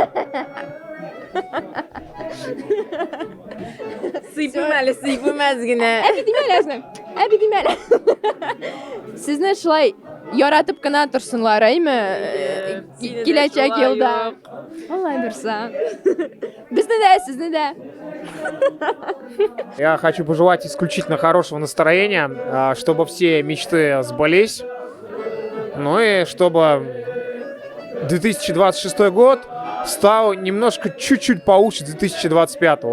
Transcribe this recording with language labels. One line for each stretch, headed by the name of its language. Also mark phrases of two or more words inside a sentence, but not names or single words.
Tatar: Сыйпым әз генә. Әби димә әле әз генә. Әби димә әле. Сезне шулай яратып кына торсынлар, әйме? Киләчәк елда. Алла бирса. Безне дә, сезне дә.
Russian: Я хочу пожелать исключительно хорошего настроения, чтобы все мечты сбылись. Ну и чтобы 2026 год стал немножко чуть-чуть получше 2025.